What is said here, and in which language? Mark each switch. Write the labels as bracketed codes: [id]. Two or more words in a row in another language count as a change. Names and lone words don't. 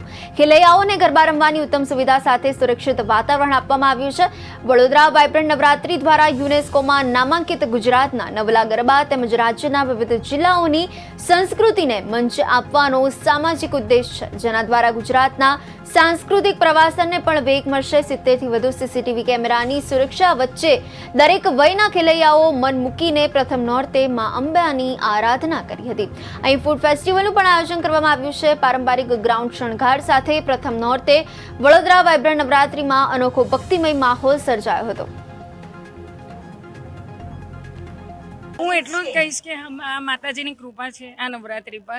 [gu] ખેલૈયાઓને ગરબા રમવાની ઉત્તમ સુવિધા સાથે સુરક્ષિત વાતાવરણ આપવામાં આવ્યું છે। વડોદરા વાઇબ્રન્ટ નવરાત્રી દ્વારા યુનેસ્કોમાં નામાંકિત ગુજરાતના નવલા ગરબા તેમજ રાજ્યના વિવિધ જિલ્લાઓની સંસ્કૃતિને મંચ આપવાનો સામાજિક ઉદ્દેશ છે, જેના દ્વારા ગુજરાતના સાંસ્કૃતિક પ્રવાસન ને પણ વેગ મળશે। 70 થી વધુ સીસીટીવી કેમેરાની સુરક્ષા વચ્ચે દરેક વયના ખેલૈયાઓ મન મૂકીને પ્રથમ નોરતે માં અંબાની આરાધના કરી હતી। અહીં ફૂડ ફેસ્ટિવલનું પણ આયોજન કરવામાં આવ્યું છે। પારંપરિક ગ્રાઉન્ડ શણગાર સાથે પ્રથમ નોરતે વડોદરા વાઇબ્રન્ટ નવરાત્રીમાં અનોખો ભક્તિમય માહોલ સર્જાયો હતો। હું એટલું જ કહીશ કે આ માતાજીની કૃપા છે આ નવરાત્રી પર।